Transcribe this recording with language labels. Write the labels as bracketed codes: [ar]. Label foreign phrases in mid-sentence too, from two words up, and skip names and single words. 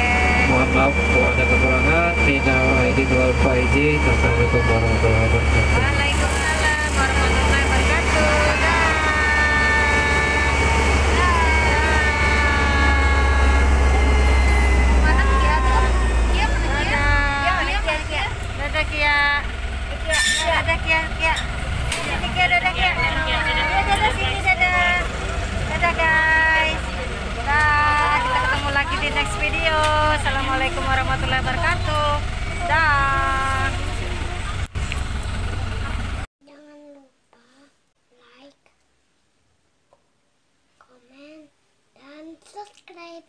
[id] Mohon maaf kalau ada kekurangan. [ar] من العائدين والفائزين. السلام عليكم ورحمة الله وبركاته. وعليكم السلام ورحمة الله وبركاته. [id] Dah. Mana Kia tuh? Kia mana Kia? Kia mana Kia? Dadah Kia. Dadah Kia. Sini Kia, dadah Kia. Dadah sini, dadah. Dadah guys. Dah, kita ketemu lagi di [en] next video. [ar] السلام عليكم ورحمة الله وبركاته. [id] Dah. Jangan lupa like, comment, dan subscribe.